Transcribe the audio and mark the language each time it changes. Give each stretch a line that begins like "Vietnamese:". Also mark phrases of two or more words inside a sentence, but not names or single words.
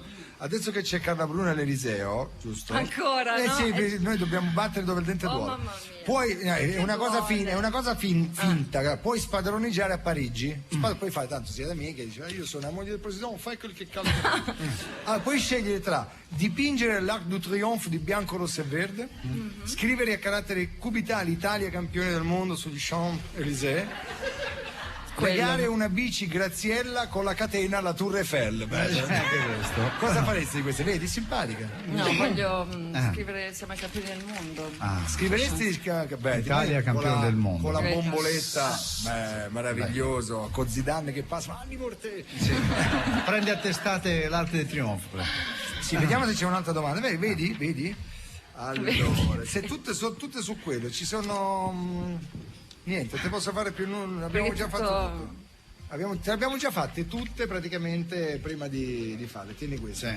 Italian: Adesso che c'è Carla Bruna all'Eliseo, giusto? Ancora, no? Sì, noi dobbiamo battere dove il dente duole. Poi è una cosa finta, puoi spadroneggiare a Parigi, poi fai tanto sia da me che dice io sono la moglie del presidente, fai quel che cazzo. Allora, puoi scegliere tra dipingere l'Arc du Triomphe di bianco, rosso e verde, scrivere a carattere cubitale Italia campione del mondo sugli Champs-Élysées, legare una bici Graziella con la catena alla Tour Eiffel. Cosa faresti di queste? Vedi, simpatica. No, voglio scrivere siamo i campioni del mondo. Scriveresti Italia campione del mondo con la bomboletta, meraviglioso, con Zidane che passa, anni morte. Sì. Prendi a testate l'Arc de Triomphe. Sì, vediamo se c'è un'altra domanda. Vedi? Allora, se tutte su quello ci sono Niente, te posso fare più nulla, abbiamo già fatto tutto. Te le abbiamo già fatte tutte praticamente prima di farle, tieni questo. Sì.